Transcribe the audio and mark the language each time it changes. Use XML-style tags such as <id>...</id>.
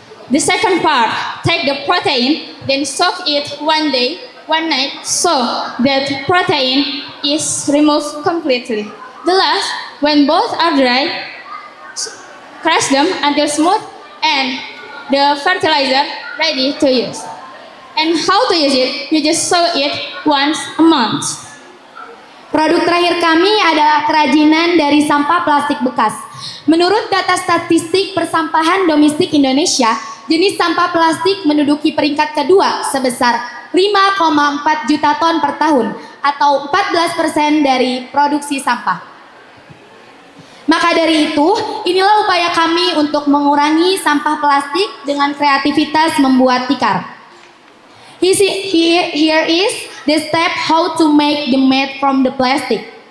<en>The second part, take the protein, then soak it one night, so that protein is removed completely. The last, when both are dry, crush them until smooth and the fertilizer ready to use. And how to use it? You just soak it once a month.</en> <id>Produk terakhir kami adalah kerajinan dari sampah plastik bekas. Menurut data statistik persampahan domestik Indonesia, jenis sampah plastik menduduki peringkat kedua sebesar 5,4 juta ton per tahun atau 14% dari produksi sampah. Maka dari itu, inilah upaya kami untuk mengurangi sampah plastik dengan kreativitas membuat tikar.</id> <en>Here is the step how to make the mat from the plastic.</en>